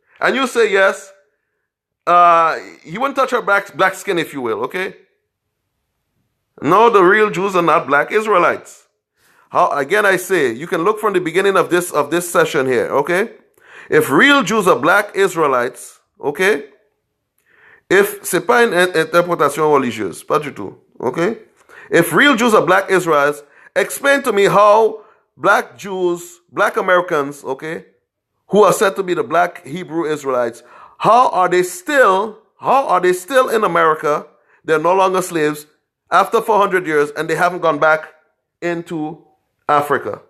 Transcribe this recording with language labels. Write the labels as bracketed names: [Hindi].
[English] And you say yes, he wouldn't touch her black skin, if you will, okay? No, the real Jews are not black Israelites. Again, I say, you can look from the beginning of this session here, okay? If real Jews are black Israelites, okay? [French] C'est pas une interprétation religieuse, pas du tout, okay? [English] If real Jews are black Israelites, explain to me how black Jews, black Americans, okay, who are said to be the black Hebrew Israelites, how are they still in America? They're no longer slaves after 400 years, and they haven't gone back into Africa.